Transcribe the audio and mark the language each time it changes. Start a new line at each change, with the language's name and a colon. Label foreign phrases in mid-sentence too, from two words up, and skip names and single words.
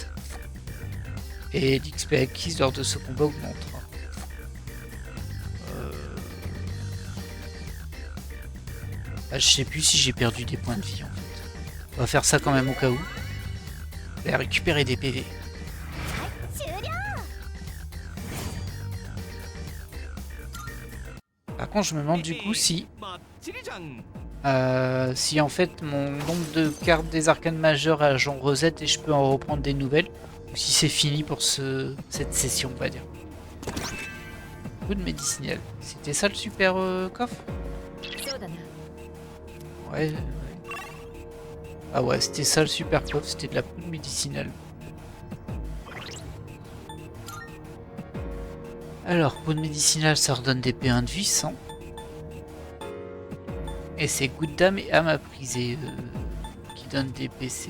French: Et l'XP acquise lors de ce combat augmentera. Ah, je sais plus si j'ai perdu des points de vie en fait. On va faire ça quand même au cas où. Et récupérer des PV.
Japanese: 終了
French: Par contre je me demande du coup si...
Japanese: バッチリじゃん。
French: si en fait mon nombre de cartes des arcanes majeures a j'en reset et je peux en reprendre des nouvelles. Ou si c'est fini pour cette session on va dire. Poudre médicinale. C'était ça le super coffre?
Japanese: そうだな。
French: Ouais. Ah ouais, c'était ça le super coffre, c'était de la poudre médicinale. Alors, poudre médicinale, ça redonne des P1 de vie, 100. Et c'est goutte d'âme et âme à briser qui donne des PC.